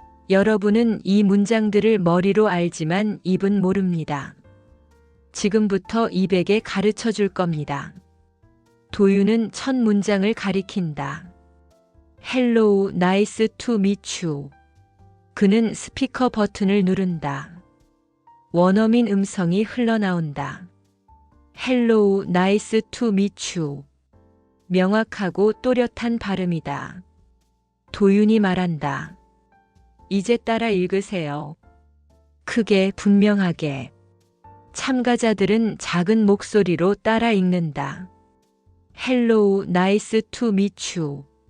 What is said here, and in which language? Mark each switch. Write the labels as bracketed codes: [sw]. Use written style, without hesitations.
[ko] 여러분은 이 문장들을 머리로 알지만 입은 모릅니다. 지금부터 입에게 가르쳐 줄 겁니다. 도유는 첫 문장을 가리킨다. [en] Hello, nice to meet you. [ko] 그는 스피커 버튼을 누른다. 원어민 음성이 흘러나온다. [en] Hello, nice to meet you. [ko] 명확하고 또렷한 발음이다. 도윤이 말한다. 이제 따라 읽으세요. 크게 분명하게. 참가자들은 작은 목소리로 따라 읽는다. [en] Hello, nice to meet you.